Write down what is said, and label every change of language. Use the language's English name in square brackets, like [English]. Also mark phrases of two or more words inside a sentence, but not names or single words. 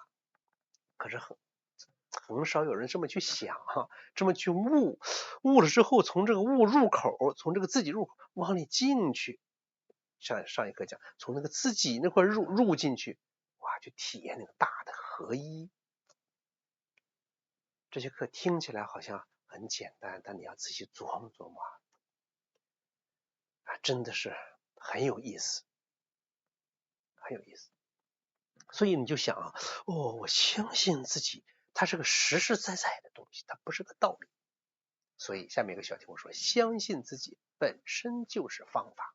[Chinese] 可是很少有人這麼去想這麼去悟了之後，從這個悟入口，從這個自己入口往裡進去。上一課講，從那個自己那塊入進去，去體驗那個大的合一。這些課聽起來好像很簡單，但你要仔細琢磨琢磨真的是很有意思，很有意思。所以你就想我相信自己，它是個實實在在的東西，它不是個道理。所以下面一個小題目說，相信自己本身就是方法。